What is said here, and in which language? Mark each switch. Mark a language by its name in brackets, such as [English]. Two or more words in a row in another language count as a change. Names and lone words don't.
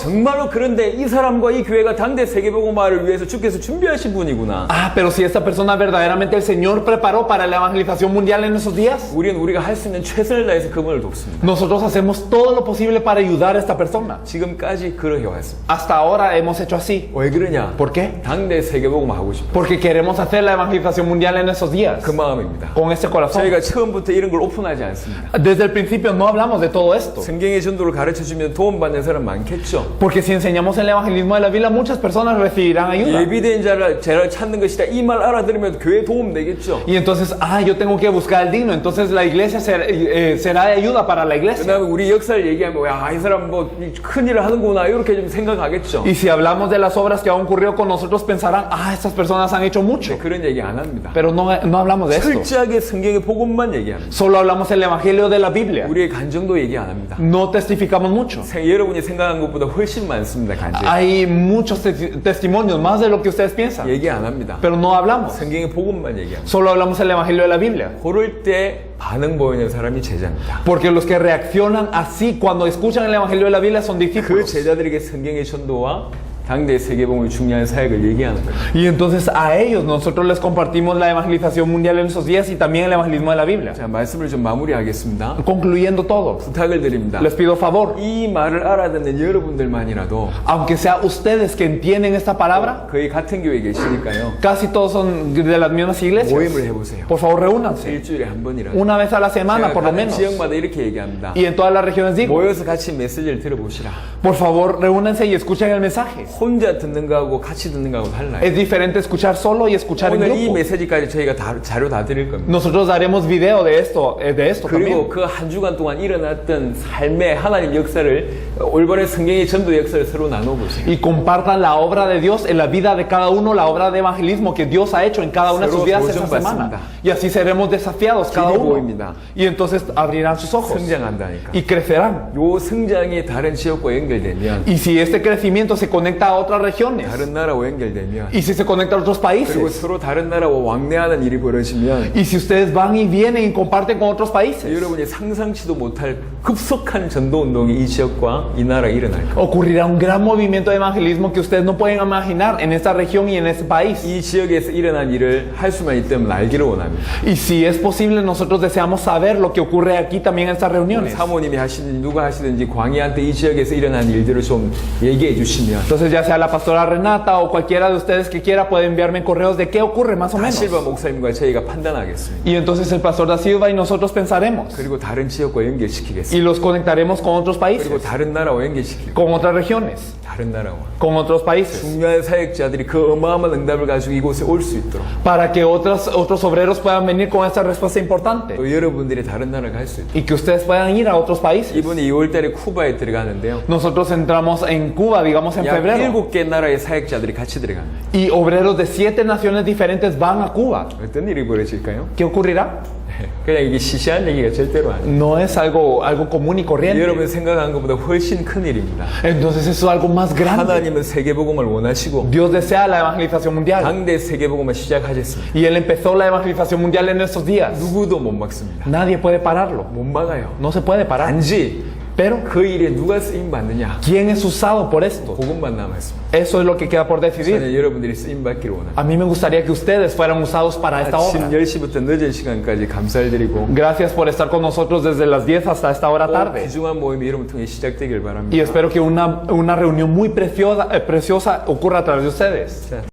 [Korean] 정말로 그런데 이 사람과 이 교회가 당대 세계복음화를 위해서 주께서 준비하신 분이구나. [Spanish] Ah, pero si esta persona verdaderamente el Señor preparó para la evangelización mundial en esos días, [Korean] 우리는 우리가 할 수 있는 최선을 다해서 그분을 돕습니다. [Spanish] nosotros hacemos todo lo posible para ayudar a esta persona. [Korean] 지금까지 그러해 왔습니다. [Spanish] Hasta ahora hemos hecho así. [Korean] 왜 그러냐? [Spanish] ¿Por qué? [Korean] 당대 세계복음 하고 싶어. [Spanish] Porque queremos hacer la evangelización mundial en esos días. [Korean] 그 마음입니다. [Spanish] Con este corazón. [Korean] 저희가 처음부터 이런 걸 오픈하지 않습니다. [Spanish] Desde el principio no hablamos de todo esto. [Korean] 성경의 전도를 가르쳐 주면 도움받는 사람 많겠죠. [Spanish] Porque si enseñamos el evangelismo de la Biblia, muchas personas recibirán ayuda. [Korean] 예비된 자를 찾는 것이다. 이 말 알아들으면 교회 도움 되겠죠. [Spanish] Y entonces, yo tengo que buscar al digno. Entonces la iglesia será de ayuda para la iglesia. [Korean] 그다음에 우리 역사를 얘기하면 이 사람 뭐 큰일을 하는구나 이렇게 좀 생각하겠죠. [Spanish] Y si hablamos de las obras que han ocurrido con nosotros, pensarán, estas personas han hecho mucho. [Korean] 그런 얘기 안 합니다. [Spanish] Pero no hablamos de esto. [Korean] 철저하게 성경의 복음만 얘기합니다. [Spanish] Solo hablamos el evangelio de la Biblia. [Korean] 우리의 간증도 얘기 안 합니다. [Spanish] No testificamos mucho. [Korean] 여러분이 생각한 것보다 훨씬 많습니다. 간증. [Spanish] Hay muchos testimonios, más de lo que ustedes piensan. [Korean] 얘기 안 합니다. [Spanish] Pero no hablamos. [Korean] 성경의 복음만 얘기합니다. [Spanish] Solo hablamos el evangelio de la Biblia. [Korean] 그럴 때 반응 보이는 사람이 제자입니다. [Spanish] Porque los que reaccionan así cuando escuchan el evangelio de la Biblia son [Korean] 그 [Spanish] discípulos. [Korean] 제자들에게 성경의 전도와 당대 세계복음의 중요한 사역을 얘기하는 거예요. [Spanish] Y entonces a ellos nosotros les compartimos la evangelización mundial en esos días y también el evangelismo de la Biblia. [Korean] 자, 말씀을 좀 마무리하겠습니다. [Spanish] Concluyendo todo, [Korean] 부탁을 드립니다. [Spanish] les pido favor, [Korean] 이 말을 알아듣는 여러분들만이라도 [Spanish] aunque sea ustedes que entienden esta palabra, [Korean] 거의 같은 교회에 계시니까요. [Spanish] casi todos son de las mismas iglesias. [Korean] 모임을 해보세요. [Spanish] Por favor, reúnanse [Korean] 일주일에 한 번이라도. [Spanish] una vez a la semana [Korean] 제가 [Spanish] por lo [Korean] 가는 [Spanish] menos. [Korean] 지역마다 이렇게 얘기합니다. [Spanish] Y en todas las regiones digo, [Korean] 모여서 같이 메시지를 들어보시라. [Spanish] por favor, reúnanse y escuchen el mensaje. [Korean] 혼자 듣는 거하고 같이 듣는 거하고 달라요. [Spanish] Es diferente escuchar solo y escuchar en [Korean] 오늘 이 [Spanish] grupo. [Korean] 메시지까지 저희가 자료 다 드릴 겁니다. [Spanish] Nosotros daremos video de esto [Korean] 그리고 [Spanish] también. [Korean] 그 한 주간 동안 일어났던 삶의 하나님 역사를 올바른 성경의 전도 역사를 서로 나눠보세요. [Spanish] Y compartan la obra de Dios en la vida de cada uno, la obra de evangelismo que Dios ha hecho en cada una de sus vidas esta semana. Y así seremos desafiados cada [Korean] 길이 [Spanish] uno. [Korean] 보입니다. [Spanish] Y entonces abrirán sus ojos [Korean] 성장한다니까. [Spanish] y crecerán. [Korean] 요 성장이 다른 지역과 연결되면, [Spanish] Y si este crecimiento se conecta a otras regiones, [Korean] 다른 나라와 연결되면, [Spanish] y si se conecta a otros [Korean] 그리고 [Spanish] países, [Korean] 서로 다른 나라와 왕래하는 일이 벌어지면 [Spanish] y si ustedes van y vienen y comparten con otros países, [Korean] 여러분이 상상치도 못할 급속한 전도 운동이 이 지역과 이 나라에 일어날 겁니다. [Spanish] ocurrirá un gran movimiento de evangelismo que ustedes no pueden imaginar en esta región y en este país. [Korean] 이 지역에서 일어난 일을 할 수만 있다면 알기를 원합니다. [Spanish] Y si es posible, nosotros deseamos saber lo que ocurre aquí también en estas reuniones. [Korean] 사모님이 하시든지 누가 하시든지 광희한테 이 지역에서 일어난 일들을 좀 얘기해 주시면 [Spanish] Entonces, ya sea la pastora Renata o cualquiera de ustedes que quiera, puede enviarme correos de qué ocurre más o menos. [Korean] 실바 목사님과 저희가 판단하겠습니다. [Spanish] Y entonces el pastor Da Silva y nosotros pensaremos. [Korean] 그리고 다른 지역과 연결시키겠습니다. [Spanish] Y los conectaremos con otros países, [Korean] 그리고 다른 나라와 연결시키고 [Spanish] con otras regiones, [Korean] 다른 나라와 [Spanish] con otros países, [Korean] 중요한 사역자들이 그 어마어마한 응답을 가지고 이곳에 올 수 있도록 [Spanish] para que otros obreros puedan venir con esta respuesta importante [Korean] 또 여러분들이 다른 나라 갈 수 있도록. [Spanish] y que ustedes puedan ir a otros países. [Korean] 이분이 2월달에 쿠바에 들어가는데요. [Spanish] Nosotros entramos en Cuba, digamos en [Korean] 약 [Spanish] febrero, [Korean] 7개 나라의 사역자들이 같이 들어갑니다. [Spanish] y obreros de 7 naciones diferentes van a Cuba. [Korean] 어떤 일이 벌어질까요? [Spanish] ¿Qué ocurrirá? [Korean] 그냥 이게 시시한 얘기가 절대로 아니에요. [Spanish] No es algo común y corriente. [Korean] 여러분 생각한 것보다 훨씬 큰 일입니다. [Spanish] Entonces eso es algo más grande. [Korean] 하나님은 세계복음을 원하시고 [Spanish] Dios desea la evangelización mundial. [Korean] 당대 세계복음을 시작하셨습니다. [Spanish] Y Él empezó la evangelización mundial en estos días. [Korean] 누구도 못 막습니다. [Spanish] Nadie puede pararlo. [Korean] 못 막아요. [Spanish] No se puede parar. [Korean] 단지 [Spanish] Pero, [Korean] 그 일에 누가 쓰임 받느냐? [Spanish] ¿quién es usado por esto? [Korean] 그것만 남았습니다. [Spanish] Eso es lo que queda por decidir. [Korean] 저는 여러분들이 쓰임 받기를 원합니다. [Spanish] A mí me gustaría que ustedes fueran usados para esta [Korean] 아침 [Spanish] obra. [Korean] 10시부터 늦은 시간까지 감사를 드리고 [Spanish] Gracias por estar con nosotros desde las 10 hasta esta hora [Korean] 꼭 [Spanish] tarde. [Korean] 귀중한 모임이 여러분 통해 시작되길 바랍니다. [Spanish] Y espero que una reunión muy preciosa ocurra a través de ustedes. [Korean] 자,